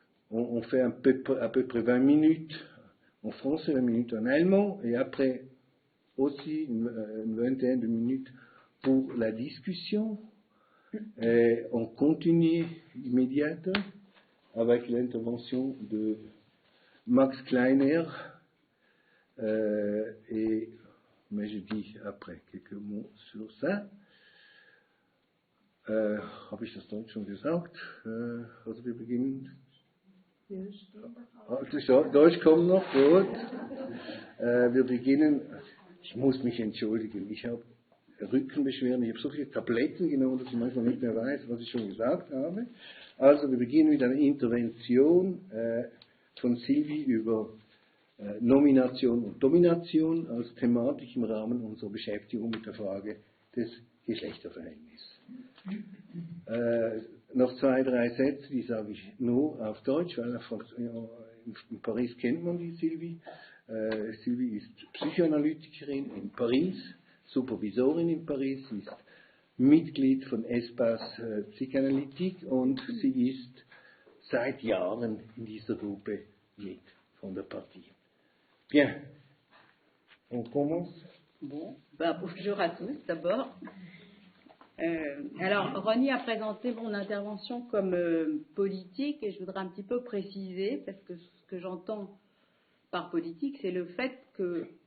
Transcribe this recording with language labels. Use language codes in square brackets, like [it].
[fr] On fait à peu près 20 minutes en français, 20 minutes en allemand, et après aussi une vingtaine de minutes pour la discussion. Et on continue immédiatement avec l'intervention de Max Kleiner, mais je dis après quelques mots sur ça. [de] Habe ich das Deutsch schon gesagt? Also wir beginnen. Deutsch kommt noch, gut. Wir beginnen. Ich muss mich entschuldigen, ich habe Rückenbeschwerden, ich habe so viele Tabletten genommen, dass ich manchmal nicht mehr weiß, was ich schon gesagt habe. Also wir beginnen mit einer Intervention von Sylvie über Nomination und Domination als Thematik im Rahmen unserer Beschäftigung mit der Frage des Geschlechterverhältnisses. Noch 2, 3 Sätze, die sage ich nur auf Deutsch, weil in Paris kennt man die Sylvie. Sylvie ist Psychoanalytikerin in Paris, Supervisorin in Paris, ist Mitglied von Espace Psychanalytique und sie ist seit Jahren in dieser Gruppe mit von der Partie. [fr] Bien, on commence. Bon, bonjour à tous d'abord. Alors, Ronnie a présenté mon intervention comme politique et je voudrais un petit peu préciser, parce que ce que j'entends par politique, c'est le fait que